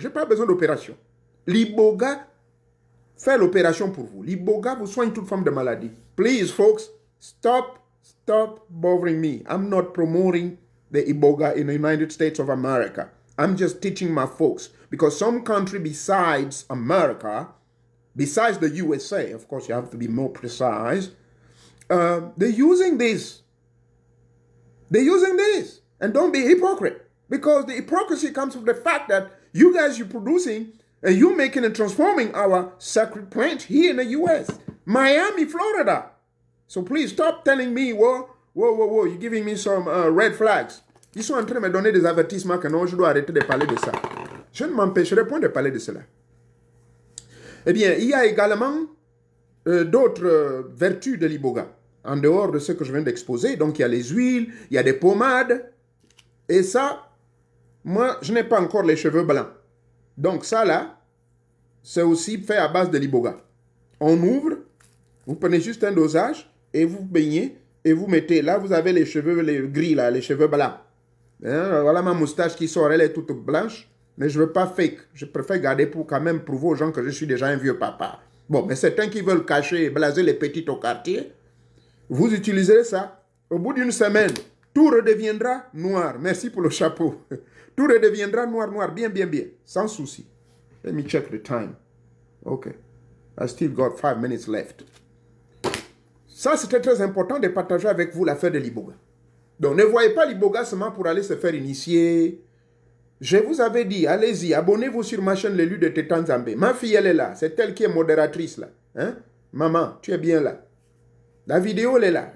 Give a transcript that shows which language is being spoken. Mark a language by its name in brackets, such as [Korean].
[French] Je n'ai pas besoin d'opération. L'iboga fait l'opération pour vous. L'iboga vous soigne toute forme de maladie. [English] Please, folks, stop bothering me. I'm not promoting the iboga in the United States of America. I'm just teaching my folks. Because some country besides America, besides the USA, of course you have to be more precise, they're using this. They're using this. And don't be a hypocrite. Because the hypocrisy comes from the fact that you guys, you're producing and you're making and transforming our sacred plants here in the US. Miami, Florida. So please stop telling me, whoa, you're giving me some red flags. [French] Ils sont en train de me donner des avertissements que non, je dois arrêter de parler de ça. Je ne m'empêcherai point de parler de cela. Eh bien, il y a également d'autres vertus de l'iboga, en dehors de ce que je viens d'exposer. Donc, il y a les huiles, il y a des pommades. Et ça, moi, je n'ai pas encore les cheveux blancs. Donc, ça là, c'est aussi fait à base de l'iboga. On ouvre, vous prenez juste un dosage et vous baignez et vous mettez. Là, vous avez les cheveux les gris, là, les cheveux blancs. Hein, voilà ma moustache qui sort, elle est toute blanche. Mais je ne veux pas fake. Je préfère garder pour quand même prouver aux gens que je suis déjà un vieux papa. Bon, mais certains qui veulent cacher et blaser les petites au quartier, vous utiliserez ça. Au bout d'une semaine, tout redeviendra noir. Merci pour le chapeau. Tout redeviendra noir, bien. Sans souci. [English] Let me check the time. Okay. I still got 5 minutes left. [French] Ça, c'était très important de partager avec vous l'affaire de l'iboga. Donc, ne voyez pas l'iboga seulement pour aller se faire initier. Je vous avais dit, allez-y, abonnez-vous sur ma chaîne L'élu de Tétan Zambé. Ma fille, elle est là. C'est elle qui est modératrice là. Hein? Maman, tu es bien là. La vidéo, elle est là.